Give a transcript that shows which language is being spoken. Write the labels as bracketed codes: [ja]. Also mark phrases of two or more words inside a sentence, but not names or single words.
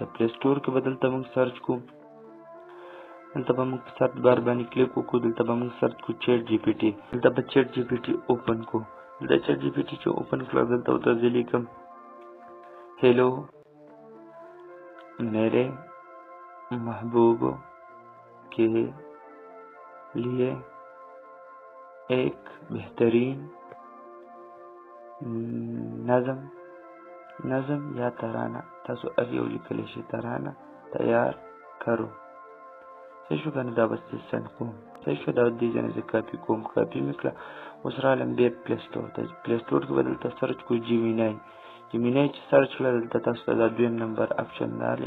[ps] پلی سټور کې به دلته موږ سرچ کوو، دلته به موږ په سرچ بار باندې کلیک وکړو. دلته به موږ سرچ کوو چیټ جی پی ټي. دلته به چیټ جی پی ټي اوپن کوو. دلته چیټ جی پی ټي چې اوپن کړه، دلته ورته زه لیکم [ur] هیلو میرے محبوب کے لیے ایک بہترین نظم یا ترانہ، [ps] تاسو هر یو لیکلی شئ [ur] ترانه تیار کرو. [ps] صحیح شو که نه؟ دا بس سند کوم. صحیح شو؟ دا دې ځای نه زه کاپي کوم. کاپي مې کړه. اوس رالم بیا پلی سټور ته. پلی سټور کې به دلته سرچ کوو جیمینای. جیمینای چې سرچ کړه، دلته تاسو ته دا دویم نمبر اپشن راغلی.